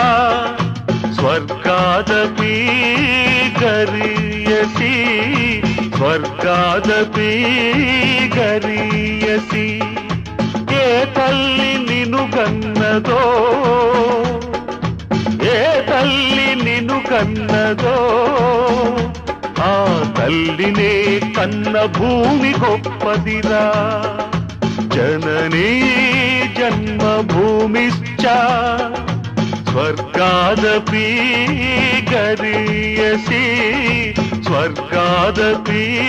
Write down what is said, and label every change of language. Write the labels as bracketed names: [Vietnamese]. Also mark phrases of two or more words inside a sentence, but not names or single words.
[Sanskrit] स्वर्गादपि गरीयसी स्वर्गादपि गरीयसी [Telugu] ఏ తల్లి నిన్ను కన్నదో ఏ తల్లి నిన్ను కన్నదో ఆ తల్లినే కన్న భూమి గొప్పదిరా [Sanskrit] जननी जन्मभूमिश्च स्वर्गादपि गरीयसी स्वर्गादपि